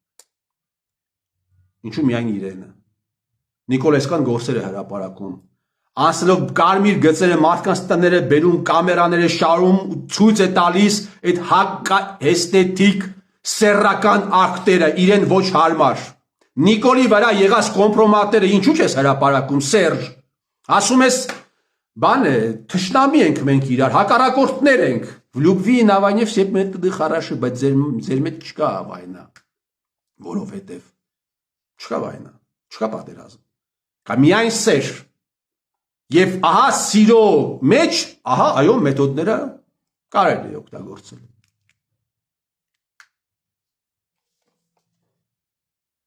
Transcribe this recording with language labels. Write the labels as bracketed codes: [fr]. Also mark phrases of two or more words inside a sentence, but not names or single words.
[hy] Ինչու միայն իրենը։ Նիկոլեսկան գործեր է հրապարակում։ Անցնելով կարմիր գծերը մարդկանց տները բերում, կամերաները շարում, ցույց է տալիս այդ էսթետիկ սեռական ակտերը իրեն ոչ հարմար։ Նիկոլի վրա եղած կոմպրոմատները ինչու չես հրապարակում, Սերժ։ Ասում ես, բան է, թշնամի ենք մենք իրար, հակառակորդներ ենք։ [ru] В любви и на войне все методы хороши, [hy] բայց ձեր մեջ չկա վայնա։ Որովհետև չկա վայնա, չկա պատերազմ։ Կա միայն սեր։ Եվ ահա սիրո մեջ, ահա այո մեթոդները կարելի է օգտագործել։